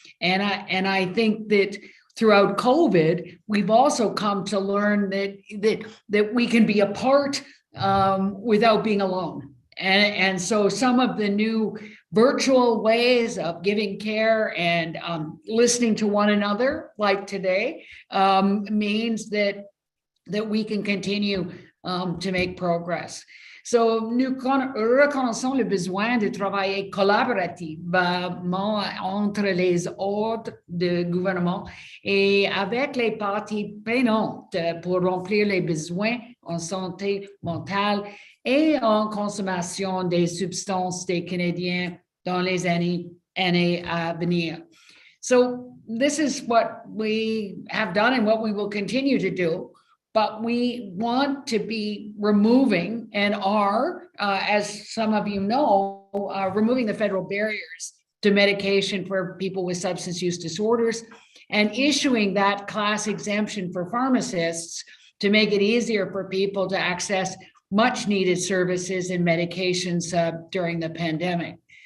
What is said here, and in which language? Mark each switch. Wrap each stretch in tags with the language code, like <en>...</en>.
<en>And I think that throughout COVID, we've also come to learn that we can be apart without being alone. And so some of the new virtual ways of giving care and listening to one another, like today, means that we can continue to make progress.</en> <fr>So, nous reconnaissons le besoin de travailler collaborativement entre les ordres de gouvernement et avec les parties prenantes pour remplir les besoins en santé mentale et en consommation des substances des Canadiens dans les années à venir.</fr> <en>So this is what we have done and what we will continue to do. But we want to be removing and are, as some of you know, removing the federal barriers to medication for people with substance use disorders and issuing that class exemption for pharmacists to make it easier for people to access much needed services and medications during the pandemic.</en>